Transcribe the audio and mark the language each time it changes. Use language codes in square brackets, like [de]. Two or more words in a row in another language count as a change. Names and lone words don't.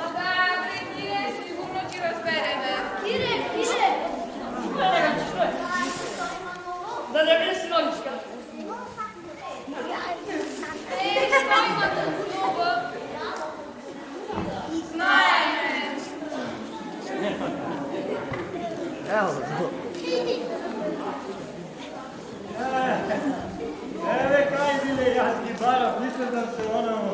[mk] Добре, ние сигурно ќе разбереме. Кире, Кире. [bs] Što je njega, što je? Da ne bude sinorička. [mk] Што имате друго? Знаеме. Еве, кај биле, јас ги барав, мислам да се онамо.